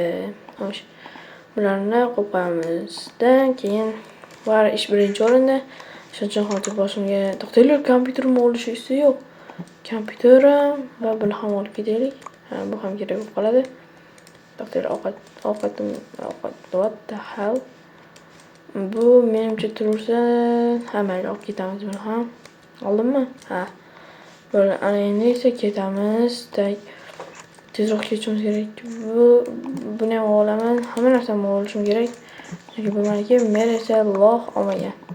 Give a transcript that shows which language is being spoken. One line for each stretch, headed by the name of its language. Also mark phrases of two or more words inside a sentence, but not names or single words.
Uzbek: Xo'sh. Bularni qo'yib qo'yamizdan keyin bari ish birinchi o'rinda. Shuning uchun hozir boshimga to'xtanglar, kompyuterimni olishingizda yo'q. Kompyuterim va buni ham olib ketaylik. Bu ham kerak bo'lib qoladi. To'xtanglar, ovqat
English: what the hell?
Uzbek: Bu menimcha tursa, mayli, olib ketamiz buni ham. Oldimmi? Bo'ldi, ana endi esa ketamiz. Tezroq ketishimiz kerak. Buni ham olaman. Hamma narsani olishim kerak. Chunki bu meniki, men esa loh olmagan.